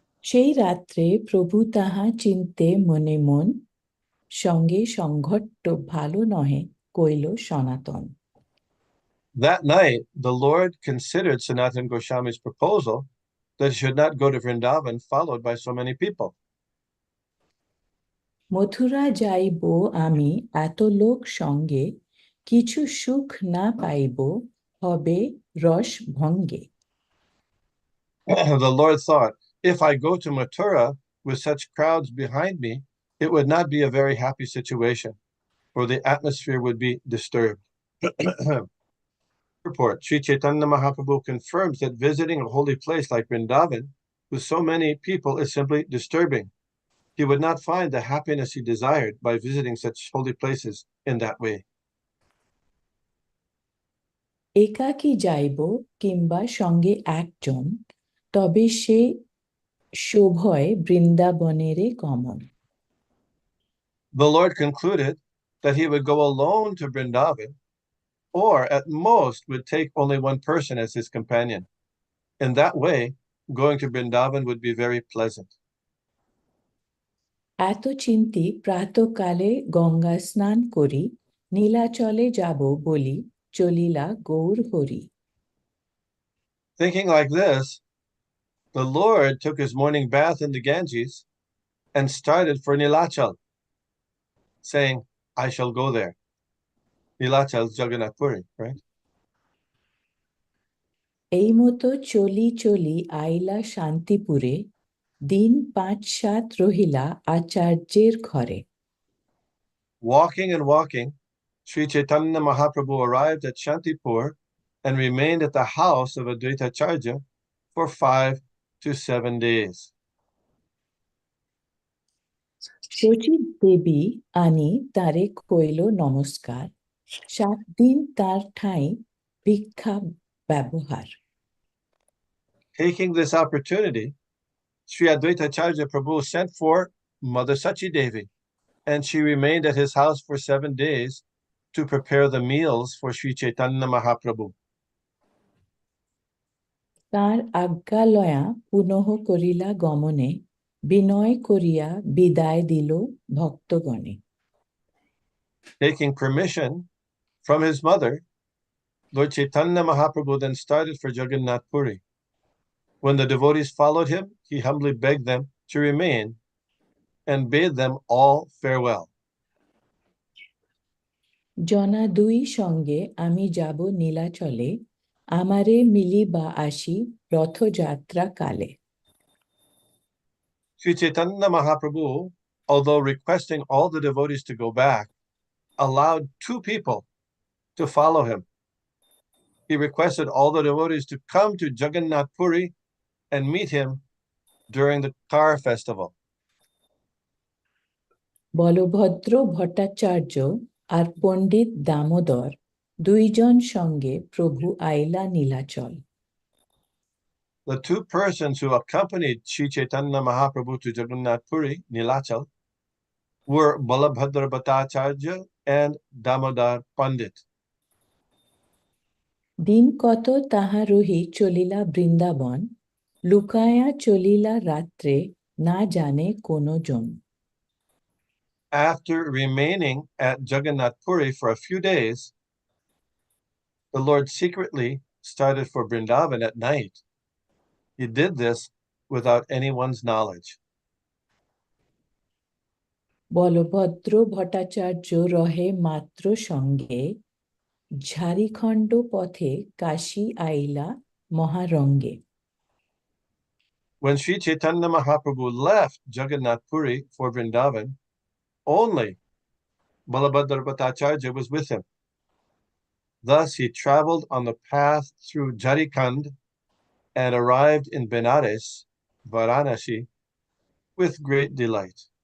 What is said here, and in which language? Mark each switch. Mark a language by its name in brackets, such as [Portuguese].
[Bangla] সেই রাত্রে প্রভু তাহা চিন্তে মনে মন সঙ্গে সংঘট্ট ভালো নহে কইল সনাতন. [English] That night, the Lord considered Sanatana Goswami's proposal that he should not go to Vrindavan followed by so many people. [Bangla] Mathura যাইব আমি এত লোক সঙ্গে কিছু সুখ না পাইব হবে রস ভঙ্গে. [English] The Lord thought, if I go to Mathura with such crowds behind me, it would not be a very happy situation, for the atmosphere would be disturbed. Report, Sri Chaitanya Mahaprabhu confirms that visiting a holy place like Vrindavan with so many people is simply disturbing. He would not find the happiness he desired by visiting such holy places in that way. [Bangla] একাকী যাইব কিংবা সঙ্গে একজন তবে সে শোভয় বৃন্দাবনেরে গমন. [English] The Lord concluded that he would go alone to Vrindavan, or at most would take only one person as his companion. In that way, going to Vrindavan would be very pleasant. [Bangla] এত চিন্তি প্রাতকালে গঙ্গা স্নান করি নীলাচলে যাব বলি চলিলা Gour Hari. [English] Thinking like this, the Lord took his morning bath in the Ganges and started for Nilachal, saying, I shall go there. Nilachal is Jagannath Puri, right? [Bangla] এই মতো চলি চলি আইলা শান্তিপুরে দিন ৫-৭ রহিলা আচার্যের ঘরে. [English] Walking and walking, Sri Chaitanya Mahaprabhu arrived at Shantipur and remained at the house of Advaita Acharya for 5 to 7 days. [Bangla] Sachi দেবী আনি তারে কইল নমস্কার ৭ দিন তার ঠাঁই ভিক্ষা ব্যবহার. [English] Taking this opportunity, Sri Advaita Acharya Prabhu sent for Mother Sachi Devi, and she remained at his house for 7 days to prepare the meals for Sri Chaitanya Mahaprabhu. [Bangla] তার আজ্ঞা লয়া পুনঃ করিলা গমনে বিনয় করিয়া বিদায় দিল ভক্তগণে. [English] Taking permission from his mother, Lord Chaitanya Mahaprabhu then started for Jagannath Puri. When the devotees followed him, he humbly begged them to remain and bade them all farewell. [Bangla] জনা দুই সঙ্গে আমি যাব নীলাচলে, আমারে মিলিবা আসি রথযাত্রা কালে। [English] Sri Chaitanya Mahaprabhu, although requesting all the devotees to go back, allowed two people to follow him. He requested all the devotees to come to Jagannath Puri and meet him during the car festival. [Bangla] Balabhadra Bhattacharya আর পণ্ডিত দামোদর দুইজন সঙ্গে প্রভু আইলা Nilachal. [English] The two persons who accompanied Sri Chaitanya Mahaprabhu to Jagannath Puri, Nilachal, were Balabhadra Bhattacharya and Damodar Pandit. [Bangla] দিন কত তাহা রহি চলিলা বৃন্দাবন, লুকায়া চলিলা রাত্রে না জানে কোনো জন। [English] After remaining at Jagannath Puri for a few days, the Lord secretly started for Vrindavan at night. He did this without anyone's knowledge. [Bangla] Balabhadra Bhattacharya রহে মাত্র সঙ্গে, ঝাড়িখণ্ড পথে কাশী আইলা মহারঙ্গে। [English] When Sri Chaitanya Mahaprabhu left Jagannath Puri for Vrindavan, only Balabhadra Bhattacharya was with him. Thus he traveled on the path through Jharkhand and arrived in Benares, Varanasi, with great delight.